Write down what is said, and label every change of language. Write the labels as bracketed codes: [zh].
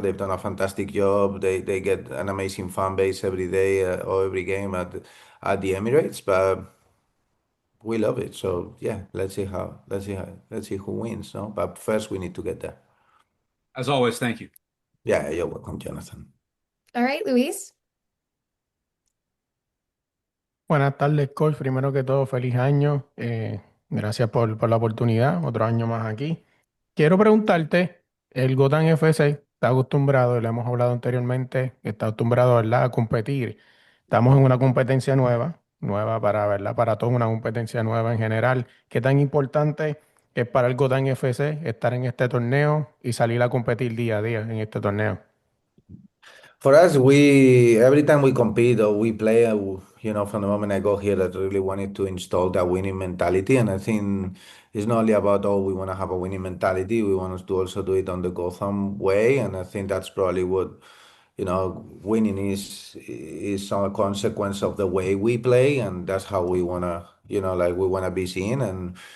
[en] They've done a fantastic job. They get an amazing fan base every day or every game at the Emirates, but we love it. So yeah, let's see who wins. No, but first we need to get there. As always, thank you. Yeah, you're welcome, Jonathan. All right, Luis. [es] Buenas tardes, coach. Primero que todo, feliz año. Gracias por la oportunidad. Otro año más aquí. Quiero preguntarte, el Gotham FC está acostumbrado, y lo hemos hablado anteriormente, está acostumbrado, ¿verdad?, a competir. Estamos en una competencia nueva para, ¿verdad?, para todos, una competencia nueva en general. ¿Qué tan importante es para el Gotham FC estar en este torneo y salir a competir día a día en este torneo? [en] For us, we every time we compete or we play, from the moment I go here, I really wanted to install that winning mentality, and I think it's not only about we want to have a winning mentality. We want to also do it on the Gotham way, and I think that's probably what winning is some consequence of the way we play, and that's how we wanna like we wanna be seen.